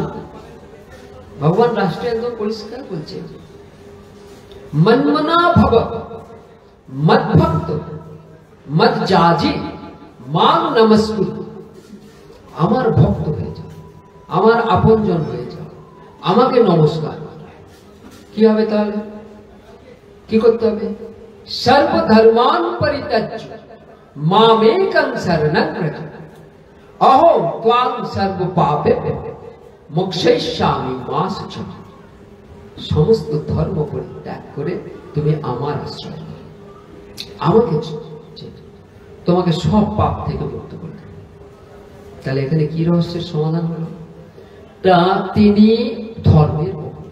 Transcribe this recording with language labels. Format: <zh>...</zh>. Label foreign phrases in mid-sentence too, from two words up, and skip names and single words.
<bn>ভগবান রাষ্ট্র একদম পরিষ্কার বলছে,</bn> <sa>মন্মনা ভব মদ্ভক্ত মজ্জাজি মাং নমস্কুরু।</sa> <bn>আমার ভক্ত হয়ে যাও, আমার আপনজন হয়ে যাও, আমাকে নমস্কার। কি হবে তাহলে? কি করতে হবে?</bn> <sa>সর্বধর্মান পরিত্যজ্য মামেকং শরণং ব্রজ অহং ত্বাং সর্ব পাপেভ্যো মোক্ষয়িষ্যামি মা শুচি।</sa> <bn>সমস্ত ধর্ম পরিত্যাগ করে তুমি আমার আশ্রয় নাও, আমাকে তোমাকে সব পাপ থেকে মুক্ত করতে। তাহলে এখানে কি রহস্যের সমাধান হলো? তা তিনি ধর্মের মুখী।</bn>